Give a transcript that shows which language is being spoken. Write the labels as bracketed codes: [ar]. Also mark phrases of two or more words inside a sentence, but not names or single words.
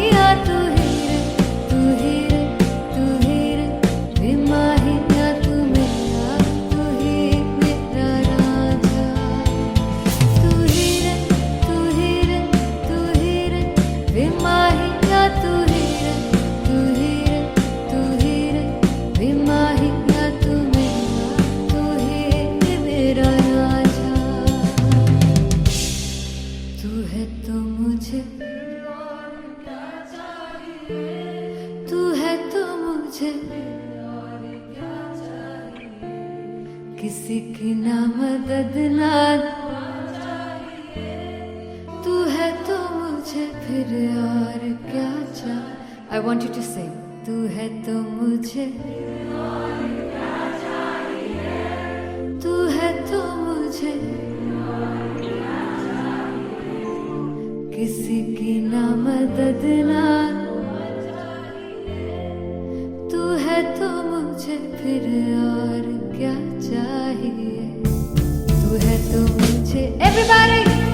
[hi] तू ही रे तू ही रे बेमाहिया तू मेरा राजा तू ही रे तू ही रे तू ही रे बेमाहिया तू ही रे तू ही रे बेमाहिया तू मेरा राजा तू है तो मुझे किसी की ना मदद ना तू है तो मुझे फिर और क्या चाहिए [en] I want you to sing [hi] तू है तो मुझे तू है तो मुझे किसी की ना मदद ना तू है तो मुझे फिर और क्या चाहिए तू है तो मुझे everybody